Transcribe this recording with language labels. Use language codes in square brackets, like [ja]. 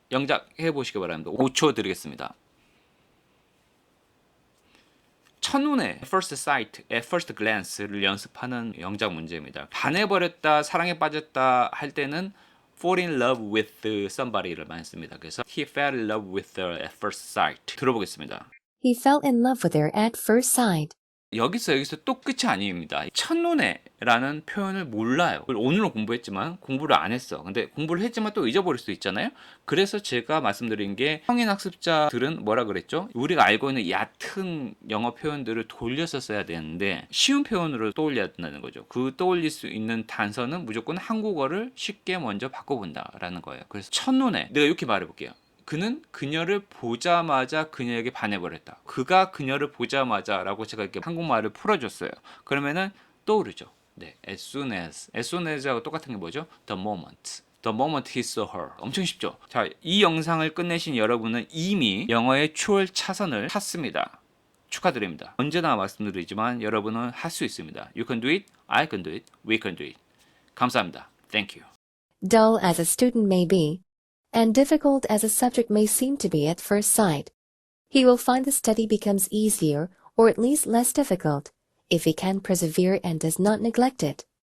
[ko] 영작 해보시기 바랍니다. 5초 드리겠습니다. 첫눈에 first sight, at first glance를 연습하는 영작 문제입니다. 반해버렸다, 사랑에 빠졌다 할 때는 [en] fall in love with somebody [ko] 를 많이 씁니다. [en] 그래서 he fell in love with her at first sight. [ko] 들어보겠습니다. [en] He fell in love with her at first sight. [ko] 여기서 또 끝이 아닙니다. 첫눈에 라는 표현을 몰라요. 오늘은 공부했지만 공부를 안 했어. 근데 공부를 했지만 또 잊어버릴 수 있잖아요. 그래서 제가 말씀드린 게 성인 학습자들은 뭐라 그랬죠? 우리가 알고 있는 얕은 영어 표현들을 돌려서 써야 되는데 쉬운 표현으로 떠올려야 된다는 거죠. 그 떠올릴 수 있는 단서는 무조건 한국어를 쉽게 먼저 바꿔본다라는 거예요. 그래서 첫눈에 내가 이렇게 말해볼게요. 그는 그녀를 보자마자 그녀에게 반해버렸다. 그가 그녀를 보자마자 라고 제가 이렇게 한국말을 풀어줬어요. 그러면은 떠오르죠. 네, as soon as하고 똑같은 게 뭐죠? [en] The moment he saw her. [ko] 엄청 쉽죠? 자, 이 영상을 끝내신 여러분은 이미 영어의 추월 차선을 탔습니다. 축하드립니다. 언제나 말씀드리지만 여러분은 할 수 있습니다. [en] You can do it, I can do it, we can do it. [ko] 감사합니다. [en] Thank you. Dull as a student may be, and difficult as a subject may seem to be at first sight, he will find the study becomes easier, or at least less difficult, if he can persevere and does not neglect it.